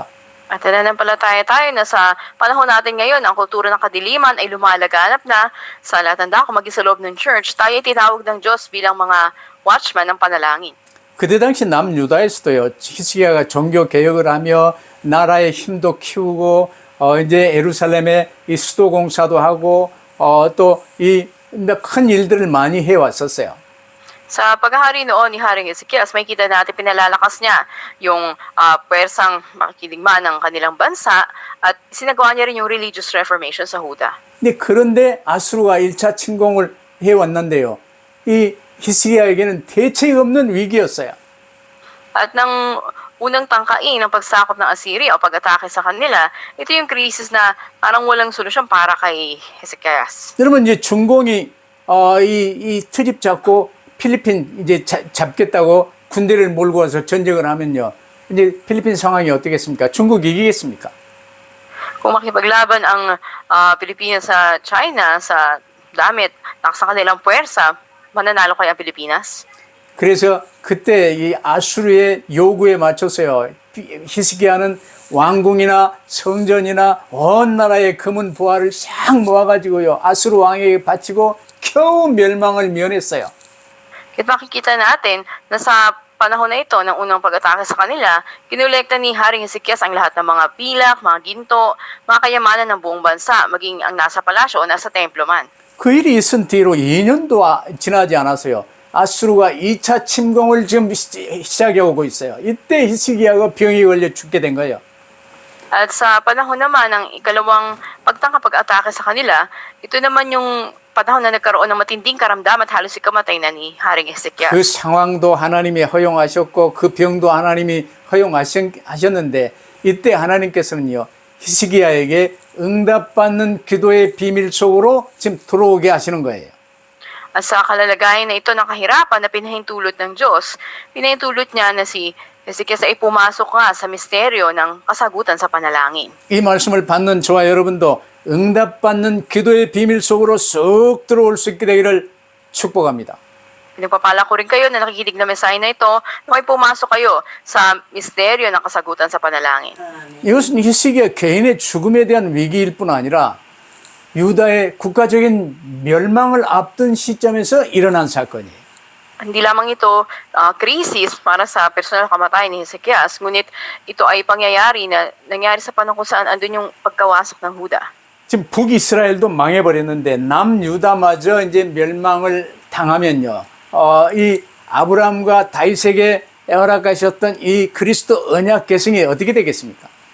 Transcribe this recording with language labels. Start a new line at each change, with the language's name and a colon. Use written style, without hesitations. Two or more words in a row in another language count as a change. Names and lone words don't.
Filipino: At nananampalataya tayo na sa panahon natin ngayon, ang kultura ng kadiliman ay lumalaganap na sa lahat ng dako maging sa loob ng church. Tayo ay tinawag ng Diyos bilang mga watchman ng panalangin.
Korean: 그때 당시 남유다에서도요. 히스기야가 종교 개혁을 하며 나라의 힘도 키우고 이제 예루살렘에 이 수도 공사도 하고 또 이 큰 일들을 많이 해 왔었어요.
Filipino: Sa paghahari noon ni Haring Ezekias, makikita natin pinalalakas niya yung pwersang makikiligman ng kanilang bansa at sinagawa niya rin yung
English: religious reformation
Filipino: sa Huda.
Korean: 근데 그런데 아수르가 1차 침공을 해 왔는데요. 이 히스기야에게는 대책이 없는 위기였어요.
Filipino: At nang unang tangkain ng pagsakop ng Assyria o pag-atake sa kanila, ito yung krisis na parang walang solusyon para kay Hezekias.
Korean: 여러분 이제 중공이 이 트집 잡고 필리핀 이제 잡겠다고 군대를 몰고 와서 전쟁을 하면요. 이제 필리핀 상황이 어떻겠습니까? 중국 이기겠습니까?
Filipino: Kung makipaglaban ang Pilipinas sa China sa damit sa kanilang puwersa, mananalo kaya ang Pilipinas?
Korean: 그래서 그때 이 아수르의 요구에 맞춰서요. 히스기야는 왕궁이나 성전이나 온 나라의 금은 부하를 싹 모아가지고요. 아수르 왕에게 바치고 겨우 멸망을 면했어요.
Filipino: Kaya makikita natin na sa panahon na ito ng unang pag-atake sa kanila, kinolekta ni Haring Hezekias ang lahat ng mga pilak, mga ginto, mga kayamanan ng buong bansa, maging ang nasa palasyo o nasa templo man.
Korean: 그 일이 있은 뒤로 2년도 지나지 않았어요. 아수르가 2차 침공을 지금 시작해 오고 있어요. 이때 히스기야가 병이 걸려 죽게 된 거예요.
Filipino: At sa panahon naman ng ikalawang pagtangka pag-atake sa kanila, ito naman yung panahon na nagkaroon ng matinding karamdaman at halos ikamatay na ni Haring Hezekias.
Korean: 그 상황도 하나님이 허용하셨고 그 병도 하나님이 허용하셨는데 이때 하나님께서는요. 히스기야에게 응답받는 기도의 비밀 속으로 지금 들어오게 하시는 거예요.
Filipino: At sa kalalagayan na ito ng kahirapan na pinahintulot ng Diyos, pinahintulot niya na si Hezekias ay pumasok nga sa misteryo ng kasagutan sa panalangin.
Korean: 이 말씀을 받는 저와 여러분도 응답받는 기도의 비밀 속으로 쑥 들어올 수 있게 되기를 축복합니다.
Filipino: Pinagpapala ko rin kayo na nakikinig na mensahe na ito na kayo pumasok kayo sa misteryo ng kasagutan sa panalangin.
Korean: 이것은 히스기야 개인의 죽음에 대한 위기일 뿐 아니라 유다의 국가적인 멸망을 앞둔 시점에서 일어난 사건이에요.
Filipino: Hindi lamang ito krisis para sa personal kamatayan ni Hezekias, ngunit ito ay pangyayari na nangyari sa panahon kung saan andun yung pagkawasak ng Huda.
Korean: 지금 북이스라엘도 망해버렸는데 남유다마저 이제 멸망을 당하면요. 이 아브라함과 다윗에게 허락하셨던 이 그리스도 언약 계승이 어떻게 되겠습니까?